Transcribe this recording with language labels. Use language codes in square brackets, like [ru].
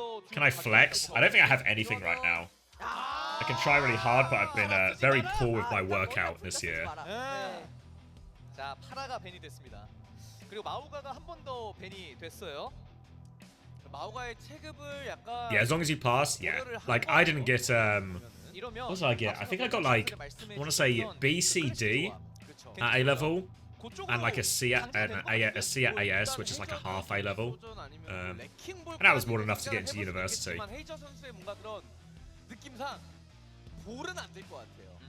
[en] Can I flex? I don't think I have anything right now. I can try really hard, but I've been very poor with my workout this year. [ko] 자, 파라가 밴이 됐습니다. 그리고 마우가가 한 번 더 밴이 됐어요. 마우가의 체급을 약간 [en] Yeah, as long as you pass, yeah. Like, I didn't get, what did I get? I think I got, like, I want to say B, C, D at A-level, and, like, a C at AS, which is, like, a half A-level. And that was more than enough to get into university. [ko] 헤이저 선수의 뭔가 그런 느낌상 볼은 안 될 것 같아요.